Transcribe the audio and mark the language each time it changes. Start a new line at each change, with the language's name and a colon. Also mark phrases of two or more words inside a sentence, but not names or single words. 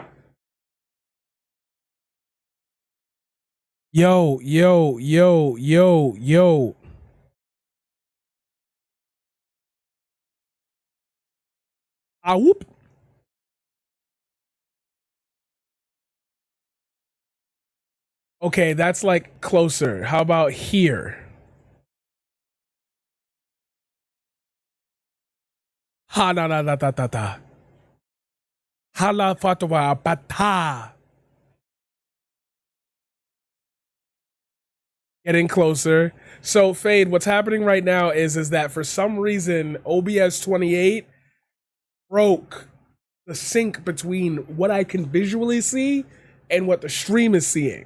English: Yo, yo, yo, yo, yo. Ah, whoop. Okay, that's like closer. How about here? Ha na na na ta ta ta. Hala fatwa bata. Getting closer. So Fade, what's happening right now is that for some reason OBS 28 broke the sync between what I can visually see and what the stream is seeing.